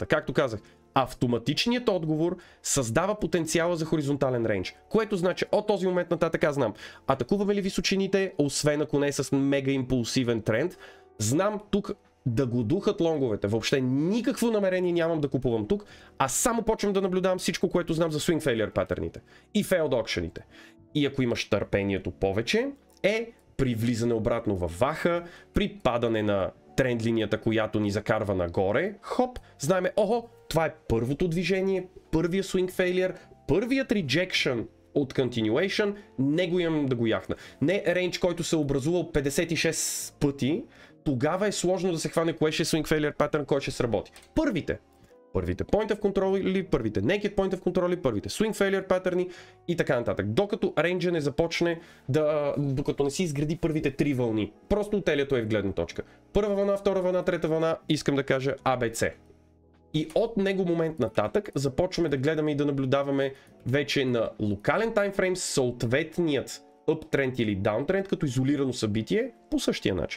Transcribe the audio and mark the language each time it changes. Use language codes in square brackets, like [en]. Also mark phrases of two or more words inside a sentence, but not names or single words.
[bg] Както казах, автоматичният отговор създава потенциала за хоризонтален рейндж, което значи от този момент нататък аз знам, атакуваме ли височините, освен ако не е с мега импулсивен тренд, знам тук да го духат лонговете, въобще никакво намерение нямам да купувам тук, а само почвам да наблюдавам всичко, което знам за [en] swing failure [bg] патърните и [en] failed auction- [bg] ите. И ако имаш търпението повече, при влизане обратно във ваха, при падане на тренд линията, която ни закарва нагоре, хоп, знаеме, това е първото движение, първия [en] swing failure, [bg] първият rejection от continuation, не го имам да го яхна. Не рейндж, който се е образувал 56 пъти, тогава е сложно да се хване кое ще е [en] swing failure pattern, [bg] кой ще сработи. Първите [en] point of control [bg] или първите [en] naked point of control [bg] или първите [en] swing failure [bg] патърни и така нататък. Докато рейнджа не започне докато не си изгради първите 3 вълни. Просто от Elliott Wave гледна точка. Първа вълна, втора вълна, трета вълна, искам да кажа ABC. И от него момент нататък започваме да гледаме и да наблюдаваме вече на локален таймфрейм съответният uptrend или downtrend като изолирано събитие по същия начин.